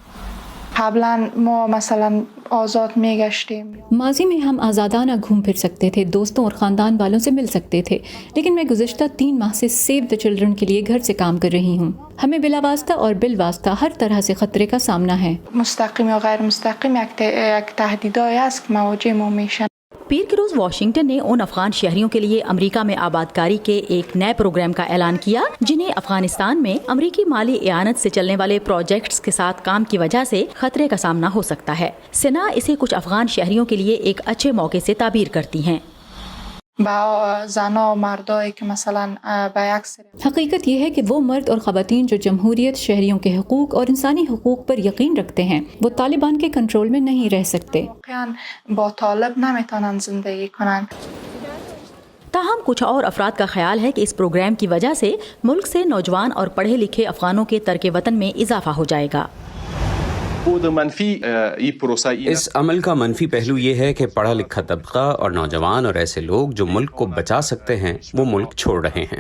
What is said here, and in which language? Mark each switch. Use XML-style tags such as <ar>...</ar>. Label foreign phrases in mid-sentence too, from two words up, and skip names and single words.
<ur>ماضی میں ہم آزادانہ گھوم پھر سکتے تھے، دوستوں اور خاندان والوں سے مل سکتے تھے، لیکن میں گزشتہ 3 ماہ سے سیو دی چلڈرن کے لیے گھر سے کام کر رہی ہوں۔ ہمیں بلا واسطہ اور بالواسطہ ہر طرح سے خطرے کا سامنا ہے۔</ur> <fa>مستقیم و غیر مستقیم یک تهدیدهایی است که مواجه ما میشن۔</fa> <ur>پیر کی روز واشنگٹن نے ان افغان شہریوں کے لیے امریکہ میں آبادکاری کے ایک نئے پروگرام کا اعلان کیا جنہیں افغانستان میں امریکی مالی اعانت سے چلنے والے پروجیکٹس کے ساتھ کام کی وجہ سے خطرے کا سامنا ہو سکتا ہے۔ ثنا اسے کچھ افغان شہریوں کے لیے ایک اچھے موقع سے تعبیر کرتی ہیں۔</ur> <fa>با زنا و مردایی که مثلا به اکثر</fa> <ur>حقیقت یہ ہے کہ وہ مرد اور خواتین جو جمہوریت، شہریوں کے حقوق اور انسانی حقوق پر یقین رکھتے ہیں، وہ طالبان کے کنٹرول میں نہیں رہ سکتے۔</ur> <fa>واقعا با طالب نمیتونن زندگی کنن۔</fa> <ur>تاہم کچھ اور افراد کا خیال ہے کہ اس پروگرام کی وجہ سے ملک سے نوجوان اور پڑھے لکھے افغانوں کے ترک وطن میں اضافہ ہو جائے گا۔ اس عمل کا منفی پہلو یہ ہے کہ پڑھا لکھا طبقہ اور نوجوان اور ایسے لوگ جو ملک کو بچا سکتے ہیں وہ ملک چھوڑ رہے ہیں۔</ur>